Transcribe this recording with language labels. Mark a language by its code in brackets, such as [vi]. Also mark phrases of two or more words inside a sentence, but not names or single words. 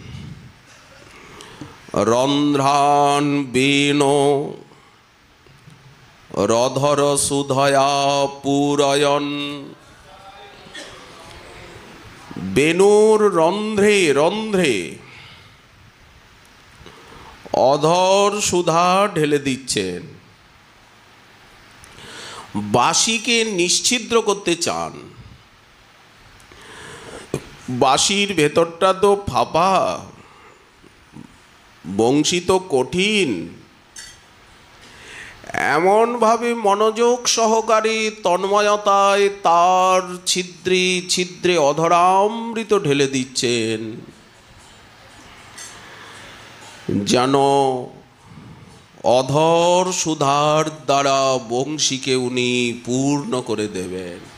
[sa] रंध्रान वेणो रधर सुधया पूरयन [bn] বেণুর রন্ধ্রে রন্ধ্রে অধর সুধা ঢেলে দিচ্ছেন বাঁশিকে নিশ্ছিদ্র করতে চান বাঁশির ভেতরটা তো ফাঁপা, বংশী তো কঠিন। এমনভাবে মনোযোগ সহকারে তন্ময়তায় তার ছিদ্রে ছিদ্রে অধরামৃত ঢেলে দিচ্ছেন, যেন অধর সুধার দ্বারা বংশীকে উনি পূর্ণ করে দেবেন।